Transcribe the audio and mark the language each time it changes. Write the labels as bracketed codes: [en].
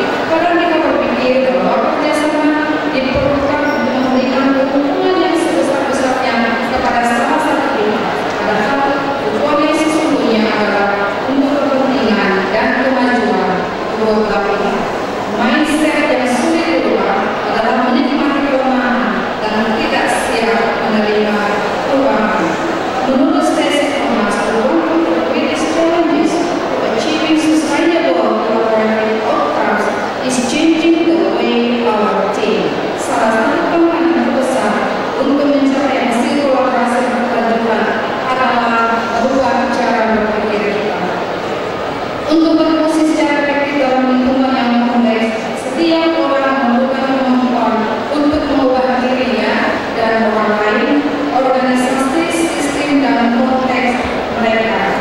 [id] Karena mereka berpikir bahwa kerjasama diperlukan untuk memberikan keuntungan yang sebesar-besarnya kepada salah satu pihak. Padahal tujuan yang sesungguhnya adalah untuk kepentingan dan kemajuan kedua belah pihak. Mindset yang sulit berubah adalah menikmati kelemahan dan tidak siap menerima perubahan. Menurut [en] Stacy Thomas, one of the greatest challenges to achieving sustainable collaborative outcomes is changing the way our team. [id] Salah satu tantangan terbesar untuk mencapai hasil kolaborasi berkelanjutan adalah merubah cara berpikir kita. Untuk berfungsi secara efektif dalam lingkungan yang kompleks, setiap orang memerlukan kemampuan untuk mengubah dirinya dan orang lain, organisasi, sistem, dan konteks mereka.